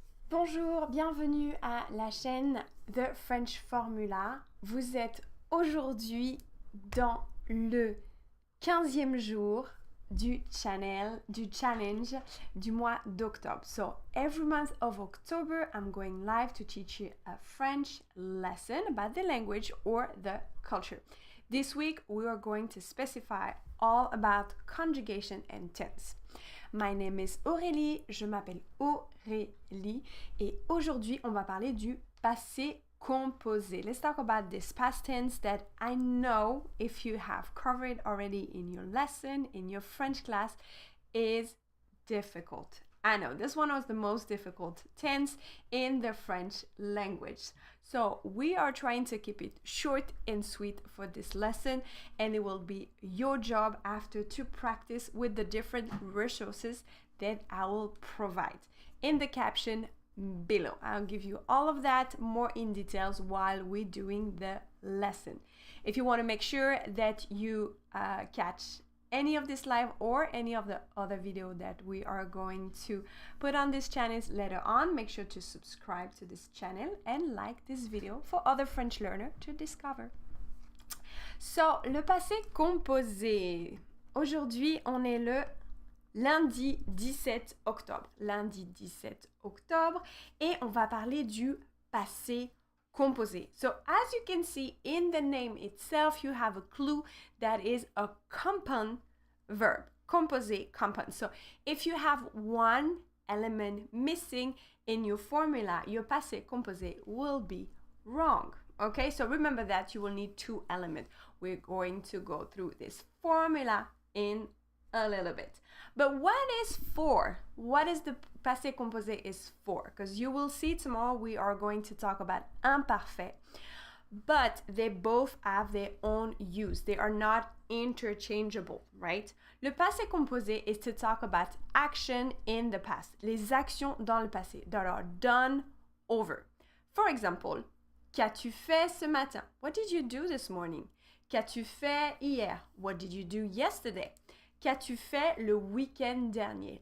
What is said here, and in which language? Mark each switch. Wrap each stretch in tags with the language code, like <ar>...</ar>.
<fr>Bonjour, bienvenue à la chaîne The French Formula. Vous êtes aujourd'hui dans le 15e jour du challenge du mois d'octobre.</fr> <en>So every month of October, I'm going live to teach you a French lesson about the language or the culture. This week, we are going to specify all about conjugation and tense. My name is Aurélie,</en> <fr>je m'appelle Aurélie et aujourd'hui, on va parler du passé composé.</fr> <en>Let's talk about this past tense that I know if you have covered already in your lesson, in your French class, is difficult. I know this one was the most difficult tense in the French language. So we are trying to keep it short and sweet for this lesson, and it will be your job after to practice with the different resources that I will provide in the caption below. I'll give you all of that more in details while we're doing the lesson. If you want to make sure that you catch any of this live or any of the other video that we are going to put on this channel later on, make sure to subscribe to this channel and like this video for other French learners to discover. So, le passé composé.</en> <fr>Aujourd'hui, on est le lundi 17 octobre. Lundi 17 octobre et on va parler du passé composé.</fr> <en>So as you can see in the name itself, you have a clue that is a compound verb. Composé, compound. So if you have one element missing in your formula, your passé composé will be wrong. Okay, so remember that you will need two elements. We're going to go through this formula in a little bit. But what is for? What is the passé composé is for? Because you will see tomorrow we are going to talk about imparfait, but they both have their own use. They are not interchangeable, right? Le passé composé is to talk about action in the past.</en> <fr>Les actions dans le passé</fr> <en>that are done over. For example,</en> <fr>qu'as-tu fait ce matin?</fr> <en>What did you do this morning?</en> <fr>Qu'as-tu fait hier?</fr> <en>What did you do yesterday?</en> <fr>Qu'as-tu fait le week-end dernier?</fr>